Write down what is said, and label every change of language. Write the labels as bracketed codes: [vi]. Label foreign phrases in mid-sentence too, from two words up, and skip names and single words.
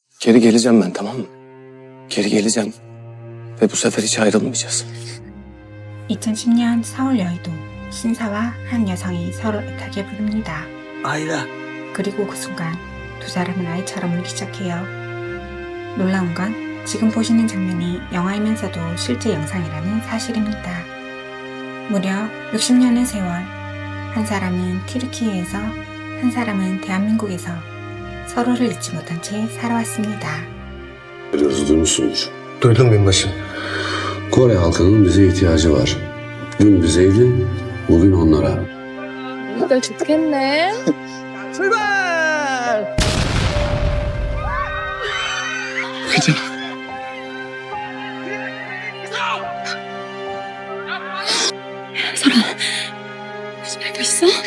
[tr] Geri geleceğim ben, tamam mı? Geri geleceğim. Ve bu sefer hiç ayrılmayacağız. [ko] 2010년 서울 여의도 신사와 한 여성이 서로 애타게 부릅니다. 아이라. 그리고 그 순간 두 사람은 아이처럼 울기 시작해요. 놀라운 건 지금 보시는 장면이 영화이면서도 실제 영상이라는 사실입니다. 무려 60년의 세월, 한 사람은 튀르키예에서 한 사람은 대한민국에서 서로를 잊지 못한 채 살아왔습니다. [tr] Biliyoruz, duymuşsunuz. Duydum binbaşım. Kore halkının bize ihtiyacı var. Dün bizeydi, bugün onlara. [ko] 이걸 좋겠네. 출발! 괜찮아. 설아, 무슨 알고 있어?